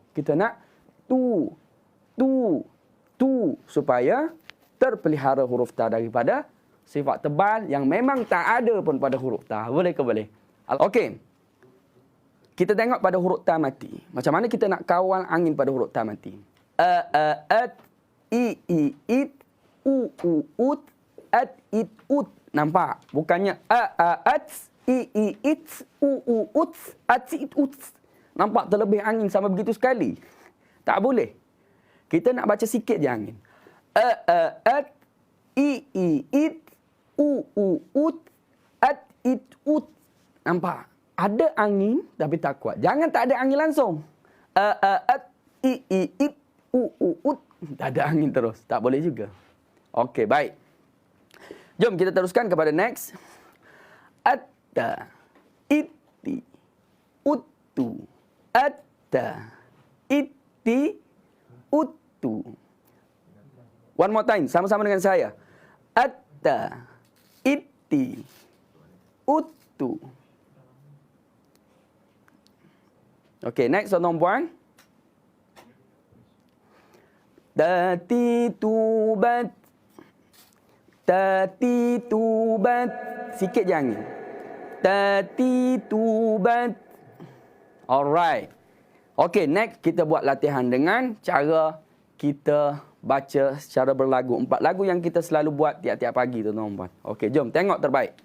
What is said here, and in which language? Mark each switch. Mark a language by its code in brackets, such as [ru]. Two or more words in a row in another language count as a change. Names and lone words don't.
[ms] Kita nak tu. Supaya terpelihara huruf ta daripada sifat tebal yang memang tak ada pun pada huruf ta. Boleh ke boleh? Okey. Kita tengok pada huruf ta mati. Macam mana kita nak kawal angin pada huruf ta mati? At, i, it, u, ut, at, it, ut. Nampak? Bukannya at, i, it, u, ut, at, it, ut. Nampak terlebih angin sampai begitu sekali? Tak boleh. Kita nak baca sikit je angin. At, i, it, u, ut, at, it, ut. Nampak? Ada angin tapi tak kuat. Jangan tak ada angin langsung. At, i, it, u, ut. Tak ada angin terus. Tak boleh juga. Okey, baik. Jom kita teruskan kepada next. Atta, itti, uttu. Atta, itti, uttu. [en] One more time. [ms] Sama-sama dengan saya. Atta, itti, uttu. Okey, next tuan-tuan. Tati tubat. Tati tubat. Sikit je angin. Tati tubat. Alright. Okey, next kita buat latihan dengan cara kita baca secara berlagu. 4 lagu yang kita selalu buat tiap-tiap pagi, tuan-tuan. Okey, jom tengok terbaik.